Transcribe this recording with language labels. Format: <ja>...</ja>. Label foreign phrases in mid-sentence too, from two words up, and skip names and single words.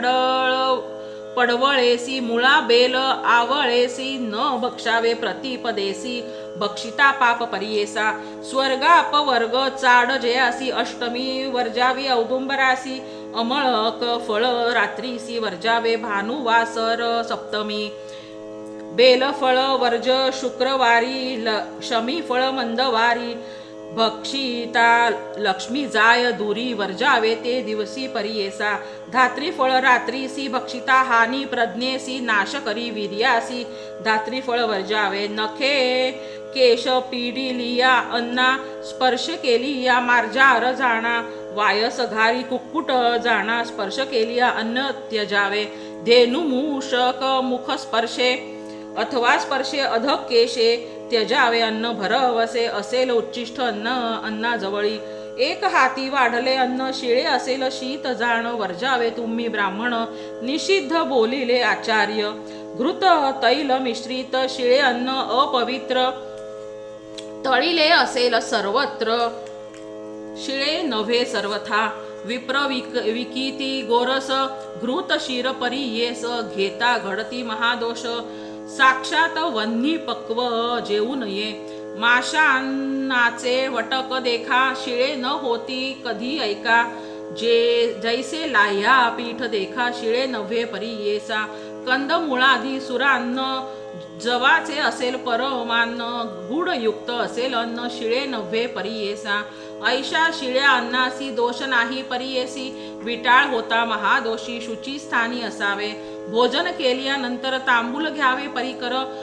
<mr>पडवळेसी मुळा बेल आवळेसी न बक्षावे प्रतिपदेसी बक्षिता पाप परियेसा स्वर्गापवर्ग चाड जयासी अष्टमी वर्जावी औदुंबरासी अमळक फळ रात्रीसी वर्जावे भानुवासर सप्तमी बेलफळ वर्ज शुक्रवारी शमी फळ मंदवारी भक्षिता लक्ष्मी जाय दुरी वर्जावे ते दिवसी परियेसा धात्री फळ रात्रीसी भक्षिता हानी प्रज्ञेसी नाश करी वीर्यासी धात्री फळ वर्जावे नखे केश पिडिलिया अन्ना स्पर्श केलिया मार्जार जाणा वायस घारी कुक्कुट जाणा स्पर्श केलिया अन्न त्यजावे धेनु मूषक मुख स्पर्शे अथवा स्पर्शे अधक केशे त्यजावे अन्न भरवसे असेल उच्चिष्ट अन्न अन्नाजवळी एक हाती वाढले अन्न शिळे असेल शीत जाण वर्जावे तुम्ही ब्राह्मण निषिद्ध बोलिले आचार्य घृत तैल मिश्रित शिळे अन्न अपवित्र तळिले असेल सर्वत्र शिळे नव्हे सर्वथा विप्र विकिती गोरस घृत शिर परियेस घेता घडती महादोष साक्षात वन्नी पक्व जेऊ नये माशांनाचे वटक देखा शिळे न होती कधी ऐका जैसे लाह्या पीठ देखा शिळे नव्हे परियेसा कंदमुळादी सुरान्न जवाचे असेल परमान्न गुडयुक्त असेल अन्न शिळे नव्हे परियेसा ऐशा शिळ्या अन्नासी दोष नाही परियेसी विटाळ होता महादोषी शुची स्थानी असावे भोजन केल्यानंतर तांबूल घ्यावे परिकर</mr>